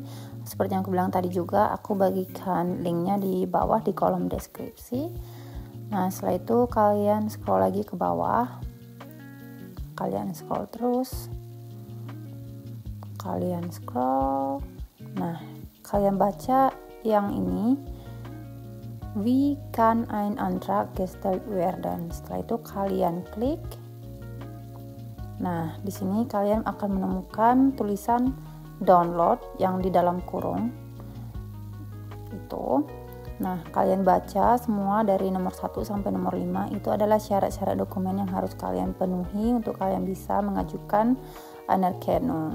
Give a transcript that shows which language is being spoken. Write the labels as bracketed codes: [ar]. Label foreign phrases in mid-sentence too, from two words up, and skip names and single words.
[id] Seperti yang aku bilang tadi juga, aku bagikan linknya di bawah di kolom deskripsi. Nah, setelah itu kalian scroll lagi ke bawah. Kalian scroll terus. Kalian scroll. Nah, kalian baca yang ini. [de] Wie kann ein Antrag gestellt werden? [id] Setelah itu kalian klik. Nah, di sini kalian akan menemukan tulisan download yang di dalam kurung. gitu. Nah, kalian baca semua dari nomor 1 sampai nomor 5 itu adalah syarat-syarat dokumen yang harus kalian penuhi untuk kalian bisa mengajukan Anerkennung.